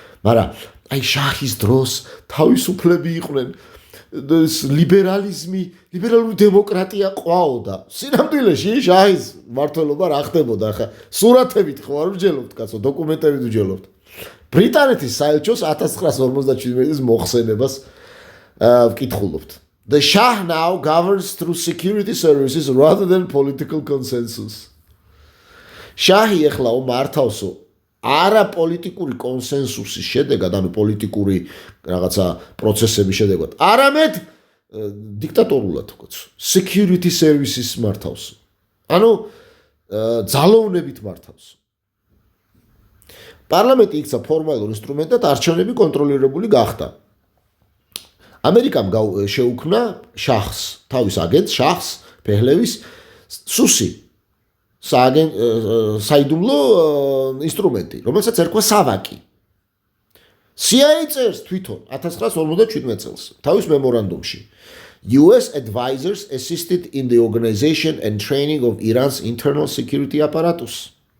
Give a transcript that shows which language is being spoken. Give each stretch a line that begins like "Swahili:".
Georgian: მაგრამ აი შაჰის დროს თავისუფლები იყვნენ, ლიბერალური დემოკრატია ყვაოდა. სინამდვილეში შაჰის მმართველობა რა ხდებოდა ახლა? სურათებით ხო არ ვჯელობთ, კაცო, დოკუმენტებით ვჯელობთ. ბრიტანეთის საელჩოს 1957 მოხსენებას ვკითხულობთ.
English: The Shah now governs through security services rather than political consensus.
Georgian: Shahi ეხლა მართავსო არა პოლიტიკური კონსენსუსის შედეგად, ანუ პოლიტიკური რაღაცა პროცესების შედეგად, არამედ დიქტატორულად ვქოთ.
English: Security services
Georgian: მართავსო. ანუ ძალოვნებით მართავსო. პარლამენტი იქცა ფორმალურ ინსტრუმენტად, არჩევნები კონტროლირებული გახდა. ამერიკამ შეუქმნა შაჰს, თავის აგენტს, შაჰს, ფეჰლევის სუსი, საიდუმლო ინსტრუმენტი, რომელსაც ერქვა სავაკი. CIA წერს თვითონ 1957 წელს თავის მემორანდუმში.
English: US advisors assisted in the organization and training of Iran's internal security apparatus.